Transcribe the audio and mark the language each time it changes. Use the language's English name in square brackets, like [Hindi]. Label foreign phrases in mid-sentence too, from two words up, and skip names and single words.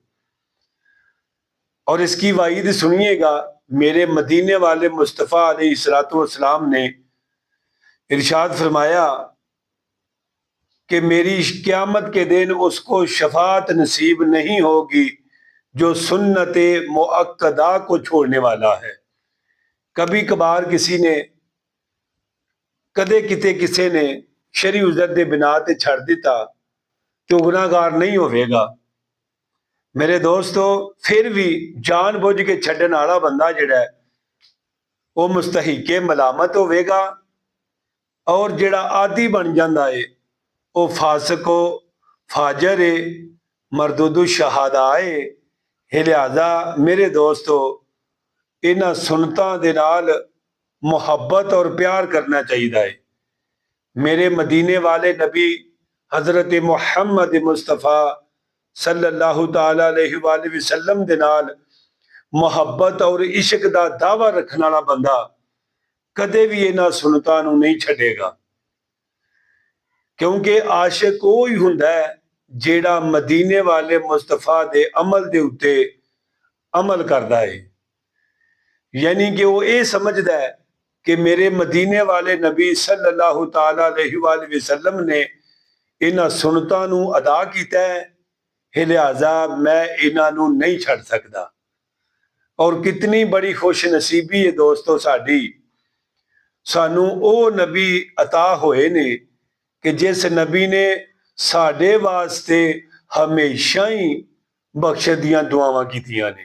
[Urdu] اور اس کی وعید سنیے گا، میرے مدینے والے مصطفیٰ علیہ السلام نے ارشاد فرمایا کہ میری قیامت کے دن اس کو شفاعت نصیب نہیں ہوگی جو سنت مؤکدہ کو چھوڑنے والا ہے. [Punjabi] کبھی کبھار کسی نے کدے کتے کسی نے شرعی عذر دے بنا تے چھڈ دتا تو گناہگار نہیں ہووے گا. میرے دوستو، فیر بھی جان بجھ کے چھڈن والا بندہ جیہڑا ہے وہ مستحق ملامت ہووے گا، اور جیہڑا عادی بن جاتا ہے وہ فاسق و فاجر ہے، مردود الشہادہ ہے. لہٰذا میرے دوستو، انہاں سنتاں دے نال محبت اور پیار کرنا چاہیے ہے. میرے مدینے والے نبی حضرت محمد مصطفیٰ [Arabic] صلى الله تعالى عليه وسلم [Punjabi] دے نال محبت اور عشق دا دعویٰ رکھنے والا بندہ کدے بھی انہاں سنتاں نوں نہیں چھڈے گا، کیونکہ عاشق وہ ہی ہوندا ہے جیہڑا مدینے والے مصطفیٰ دے عمل دے اتے عمل کردا ہے. یعنی کہ وہ یہ سمجھدا ہے کہ میرے مدینے والے نبی [Arabic] صلى الله تعالى عليه وسلم [Punjabi] نے انہاں سنتاں نوں ادا کیتا ہے، لہٰذا میں انہاں نوں نہیں چھڈ سکدا. اور کتنی بڑی خوش نصیبی ہے دوستو ساڈی، سانوں او نبی عطا ہوئے نے کہ جس نبی نے ساڈے واسطے ہمیشہ ہی بخشش دیاں دعاواں کیتیاں نے.